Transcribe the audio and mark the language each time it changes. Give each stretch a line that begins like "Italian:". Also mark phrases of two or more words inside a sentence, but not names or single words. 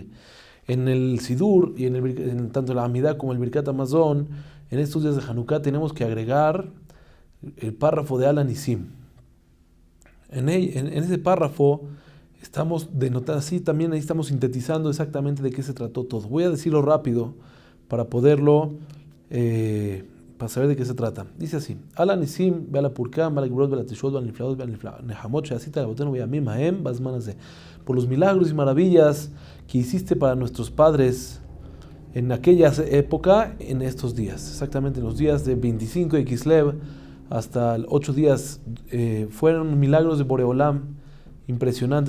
Spanish: En el Sidur y tanto la Amidah como el Birkat Hamazon, en estos días de Hanukkah tenemos que agregar el párrafo de Al Nisim. En ese párrafo estamos denotando, así también ahí estamos sintetizando exactamente de qué se trató todo. Voy a decirlo rápido para poderlo, para saber de qué se trata. Dice así:
Hebrew: על הנסים ועל הפורקן ועל הגבורות ועל התשועות ועל הנפלאות ועל הנחמות שעשית לאבותינו בימים ההם, בזמן הזה.
Spanish: Por los milagros y maravillas que hiciste para nuestros padres en aquella época, en estos días. Exactamente en los días de 25 de Kislev hasta 8 días, fueron milagros de Boreolam impresionantes.